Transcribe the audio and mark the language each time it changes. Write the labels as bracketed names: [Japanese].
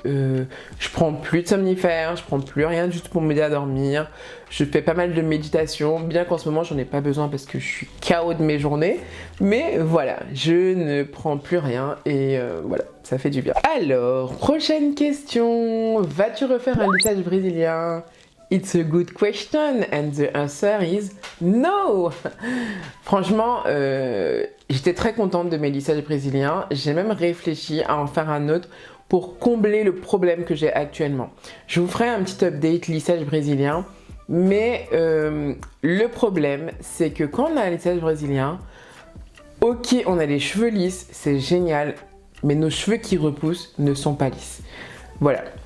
[French] Je prends plus de somnifères, je prends plus rien du tout pour m'aider à dormir. Je fais pas mal de méditation, bien qu'en ce moment j'en ai pas besoin parce que je suis KO de mes journées. Mais voilà, je ne prends plus rien et voilà, ça fait du bien. Alors, prochaine question. Vas-tu refaire un lissage brésilien? [English] It's a good question and the answer is no. [French] Franchement, j'étais très contente de mes lissages brésiliens. J'ai même réfléchi à en faire un autre pour combler le problème que j'ai actuellement. Je vous ferai un petit update lissage brésilien. Mais le problème, c'est que quand on a un lissage brésilien, ok, on a les cheveux lisses, c'est génial, mais nos cheveux qui repoussent ne sont pas lisses. Voilà.